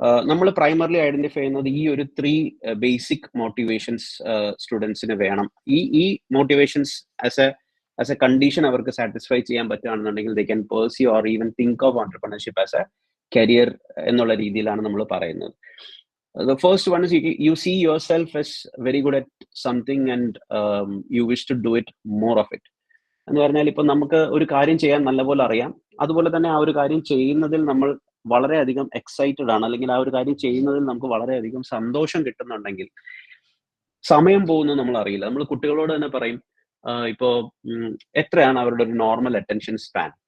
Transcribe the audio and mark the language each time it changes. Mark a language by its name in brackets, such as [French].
[Malayalam] നമ്മൾ primarily identify ചെയ്യുന്നത് ഈ ഒരു 3 ബേസിക് മോട്ടിവേഷൻസ് സ്റ്റുഡൻസിന് വേണം. ഈ മോട്ടിവേഷൻസ് ആസ് എ കണ്ടീഷൻ അവർക്ക് സാറ്റിസ്ഫൈ ചെയ്യാൻ പറ്റുകയാണെന്നുണ്ടെങ്കിൽ [English] they can pursue or even think of entrepreneurship as a career [Malayalam] എന്നുള്ള രീതിയിലാണ് നമ്മൾ പറയുന്നത്. [English] The first one is you see yourself as very good at something and you wish to do it more of it. [Malayalam] എന്ന് പറഞ്ഞാൽ ഇപ്പൊ നമുക്ക് ഒരു കാര്യം ചെയ്യാൻ നല്ലപോലെ അറിയാം, അതുപോലെ തന്നെ ആ ഒരു കാര്യം ചെയ്യുന്നതിൽ നമ്മൾ വളരെയധികം എക്സൈറ്റഡ് ആണ്, അല്ലെങ്കിൽ ആ ഒരു കാര്യം ചെയ്യുന്നതിൽ നമുക്ക് വളരെയധികം സന്തോഷം കിട്ടുന്നുണ്ടെങ്കിൽ സമയം പോകുന്നത് നമ്മൾ അറിയില്ല. നമ്മൾ കുട്ടികളോട് തന്നെ പറയും, ഇപ്പോ എത്രയാണ് അവരുടെ ഒരു നോർമൽ അറ്റൻഷൻ സ്പാൻ?